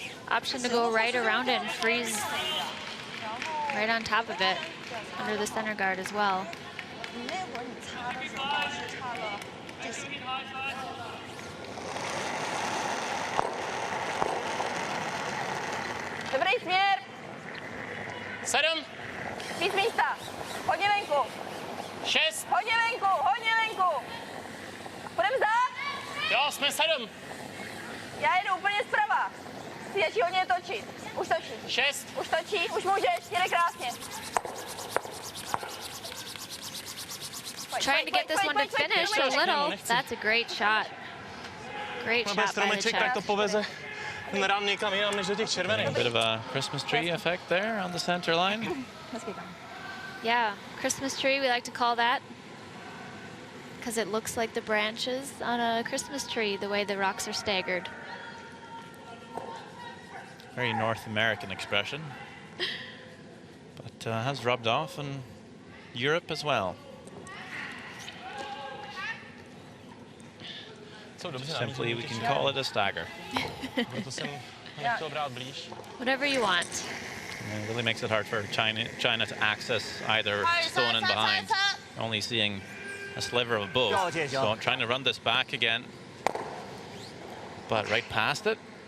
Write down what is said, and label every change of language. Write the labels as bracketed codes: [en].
[en] Option to go right around it and freeze right on top of it under the center guard as well. [zh] 你那会儿你擦的时候是擦了这些。 [cs] Dobrý směr. 7. Víc místa. Hodně venku. 6. Hodně venku, hodně venku. Půjdeme za? Jo, jsme 7. Já jedu úplně zprava. Stačí hodně točit. Už točí. 6. Už točí, už můžeš, jede krásně. [en] Trying to get this one to finish a little. That's a great shot. Great shot by the [cs] stromeček, tak to [en] Czech. [cs] poveze ten rám někam jinam než do těch červených. [en] A bit of a Christmas tree effect there on the center line. Yeah, Christmas tree, we like to call that. Because it looks like the branches on a Christmas tree, the way the rocks are staggered. Very North American expression. But has rubbed off in Europe as well. Simply, we can call it a stagger. [cs] To jsem nechtěl brát blíž. [en] Whatever you want. And it really makes it hard for China to access either stone and behind. Only seeing a sliver of both. So trying to run this back again. But right past it.